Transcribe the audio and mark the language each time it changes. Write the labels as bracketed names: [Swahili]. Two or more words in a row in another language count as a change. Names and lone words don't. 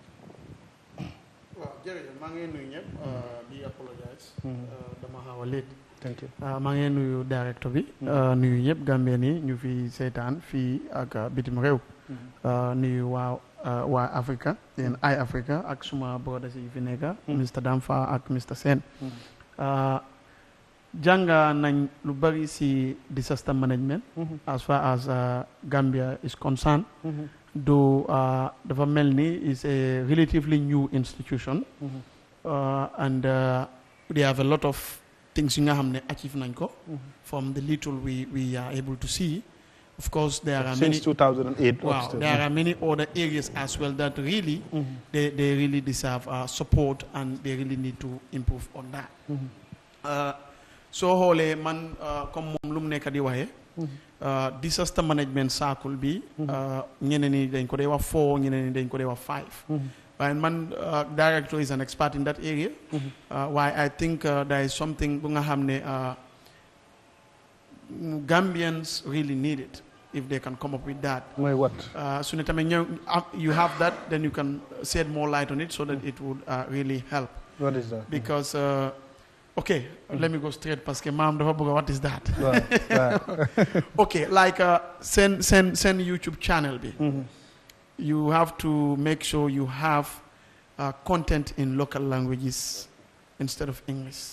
[Wolof] waaw jërëjëf maa ngi nuyu ñëpp di apologize dama xaw a late. [English] Thank you. [Wolof] maa ngi nuyu directeur bi nuyu ñëpp Gambien yi ñu fi seetaan fii ak bitim réew nuyu waa Africa yéen Eyeafrica ak suma brothers yi fi nekk Mr Damfa ak Mr Sen jànga nañ lu bari si [English] disaster management as far as Gambia is concerned [Wolof] do dafa mel ni [English] is a relatively new institution and they have a lot of things you [Wolof] nga xamne [English] achieve [Wolof] nañ ko [English] from the little we are able to see. Of course, there are since 2008. Wow, there are many other areas as well that really they really deserve support and they really need to improve on that. [Wolof] So hole man comme mom lum nek di waxe [English] disaster management circle [Wolof] bi ñeneen ni dañ ko day wax 4 ñeneen ni dañ ko day wax 5. [English] And man director is an expert in that area. Why I think there is something [Wolof] bu nga xamne [English] Gambians really need it if they can come up with that. Why what? You have that, then you can shed more light on it so that it would really help. What is that? Because, okay, let me go straight. [French] Parce que [English] what is that? Right. Okay, like send YouTube channel. You have to make sure you have content in local languages instead of English.